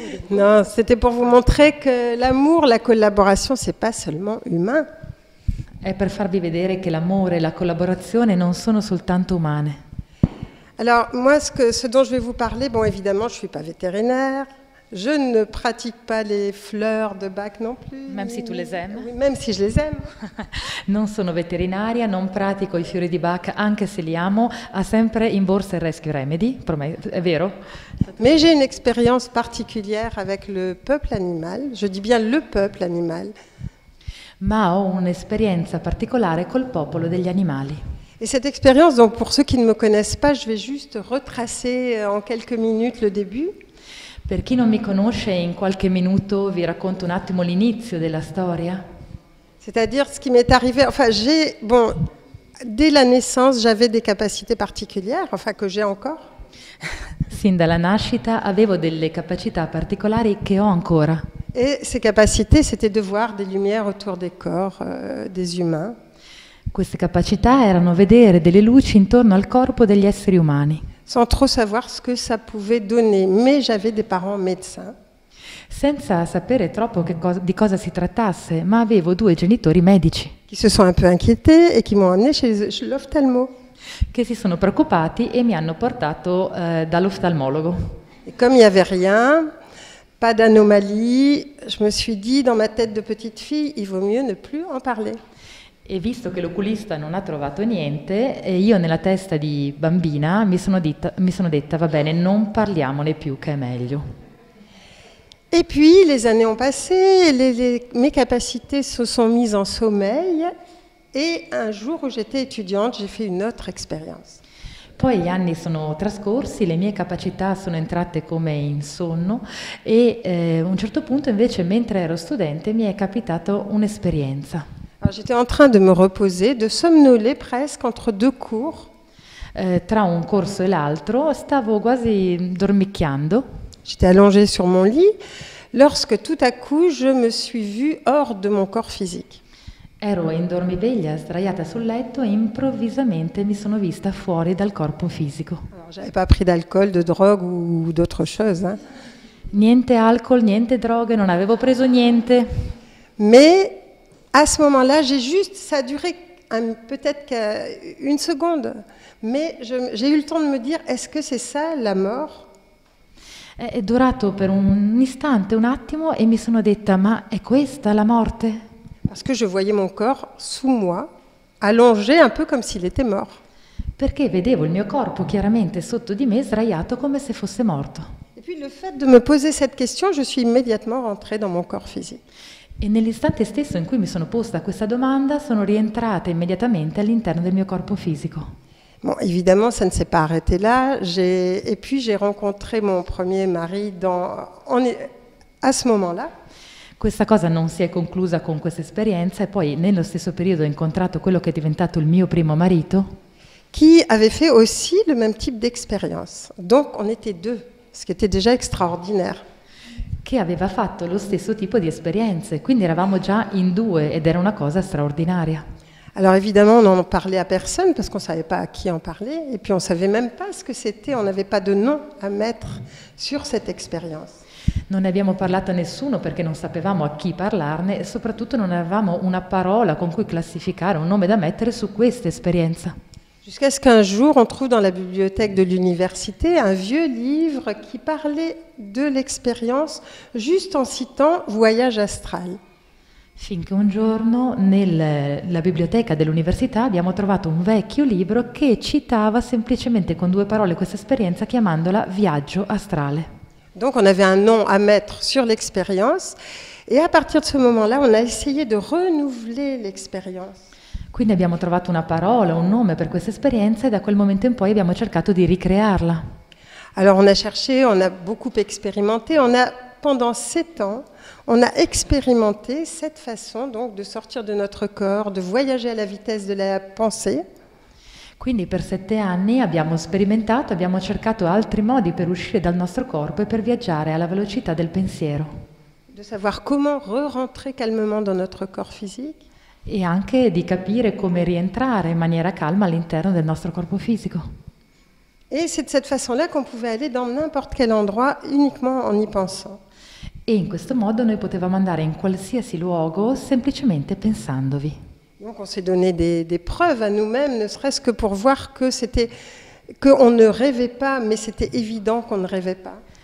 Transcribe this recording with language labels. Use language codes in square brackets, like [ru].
[fr] Non, c'était pour vous montrer que l'amour, la collaboration, c'est pas seulement humain. [it] È per farvi vedere che l'amore e la collaborazione non sono soltanto umane. [fr] Alors, moi, ce dont je vais vous parler, bon, évidemment, je ne suis pas vétérinaire, je ne pratique pas les fleurs de Bach non plus. Même si tu les aimes. Oui, même si je les aime. [it] Non sono veterinaria, non pratico i fiori di Bach, anche se li amo, ha sempre in borsa il Rescue Remedy, è vero? [fr] Mais j'ai une expérience particulière avec le peuple animal, je dis bien le peuple animal. [it] Ma ho un'esperienza particolare col popolo degli animali. [fr] Et cette expérience, donc pour ceux qui ne me connaissent pas, je vais juste retracer en quelques minutes le début. [it] Per chi non mi conosce, in qualche minuto vi racconto un attimo l'inizio della storia. [fr] C'est-à-dire ce qui m'est arrivé, enfin bon, dès la naissance, j'avais des capacités particulières, enfin que j'ai encore. [it] Sin dalla nascita avevo delle capacità particolari che ho ancora. [fr] Et ces capacités, c'était de voir des lumières autour des corps des humains. [it] Queste capacità erano vedere delle luci intorno al corpo degli esseri umani. [fr] Sans trop savoir ce que ça pouvait donner, mais j'avais des parents médecins. [it] Senza sapere troppo di cosa si trattasse, ma avevo 2 genitori medici. [fr] Qui se sont un peu inquiétés et qui m'ont emmené chez l'ophtalmo. [it] Che si sono preoccupati e mi hanno portato dall'oftalmologo. [fr] Et comme il n'y avait rien, pas d'anomalie, je me suis dit dans ma tête de petite fille, il vaut mieux ne plus en parler. [it] E visto che l'oculista non ha trovato niente, io nella testa di bambina mi sono detta va bene, non parliamone più che è meglio. [fr] Et puis les années ont passé, mes capacités se sont mises en sommeil et un jour où j'étais étudiante, j'ai fait une autre expérience. [it] Poi gli anni sono trascorsi, le mie capacità sono entrate come in sonno e a un certo punto invece mentre ero studente mi è capitato un'esperienza. [fr] Alors, j'étais en train de me reposer, de somnoler presque entre 2 cours. [it] Tra un corso e l'altro stavo quasi dormicchiando. [fr] J'étais allongée sur mon lit lorsque tout à coup je me suis vue hors de mon corps physique. [it] Ero in dormiveglia sdraiata sul letto e improvvisamente mi sono vista fuori dal corpo fisico. [fr] Alors, j'avais pas pris d'alcool, de drogue ou d'autre chose. Hein. [it] Niente alcol, niente droghe, non avevo preso niente. [fr] Mais à ce moment-là, ça a duré peut-être qu'une seconde, mais j'ai eu le temps de me dire, est-ce que c'est ça la mort? [it] È durato per un istante, un attimo, e mi sono detta, ma è questa la morte? [fr] Parce que je voyais mon corps sous moi, allongé un peu comme s'il était mort. [it] Perché vedevo il mio corpo chiaramente sotto di me, sdraiato come se fosse morto. [fr] Et puis le fait de me poser cette question, je suis immédiatement rentrée dans mon corps physique. [it] E nell'istante stesso in cui mi sono posta questa domanda, sono rientrata immediatamente all'interno del mio corpo fisico. [fr] Bon, évidemment, ça ne s'est pas arrêté là. Et puis j'ai rencontré mon premier mari à ce moment-là. [it] Questa cosa non si è conclusa con questa esperienza e poi nello stesso periodo ho incontrato quello che è diventato il mio primo marito. [fr] Qui avait fait aussi le même type d'expérience. Donc on était 2, ce qui était déjà extraordinaire. [it] Che aveva fatto lo stesso tipo di esperienze, quindi eravamo già in 2 ed era una cosa straordinaria. [fr] Alors évidemment, on n'en parlait à personne parce qu'on ne savait pas à qui en parler et puis on ne savait même pas ce que c'était, on n'avait pas de nom à mettre sur cette expérience. [it] Non ne abbiamo parlato a nessuno perché non sapevamo a chi parlarne e soprattutto non avevamo una parola con cui classificare, un nome da mettere su questa esperienza. [fr] Jusqu'à ce qu'un jour, on trouve dans la bibliothèque de l'université un vieux livre qui parlait de l'expérience juste en citant Voyage astral. [it] Finché un giorno nella biblioteca dell'università abbiamo trovato un vecchio libro che citava semplicemente con 2 parole questa esperienza chiamandola Viaggio astrale. [fr] Donc on avait un nom à mettre sur l'expérience et à partir de ce moment-là, on a essayé de renouveler l'expérience. [it] Quindi abbiamo trovato una parola, un nome per questa esperienza e da quel momento in poi abbiamo cercato di ricrearla. [fr] Alors on a cherché, on a beaucoup expérimenté, pendant 7 ans, on a expérimenté cette façon donc de sortir de notre corps, de voyager à la vitesse de la pensée. [it] Quindi per 7 anni abbiamo sperimentato, abbiamo cercato altri modi per uscire dal nostro corpo e per viaggiare alla velocità del pensiero. [fr] De savoir comment re-rentrer calmement dans notre corps physique. [it] E anche di capire come rientrare in maniera calma all'interno del nostro corpo fisico. [fr] Et c'est de cette façon-là qu'on pouvait aller dans n'importe quel endroit uniquement en y pensant. [it] E in questo modo noi potevamo andare in qualsiasi luogo semplicemente pensandovi. [fr] Donc on s'est donné des preuves à nous-mêmes, ne serait-ce que pour voir qu'on ne rêvait pas, mais c'était évident qu'on ne rêvait pas.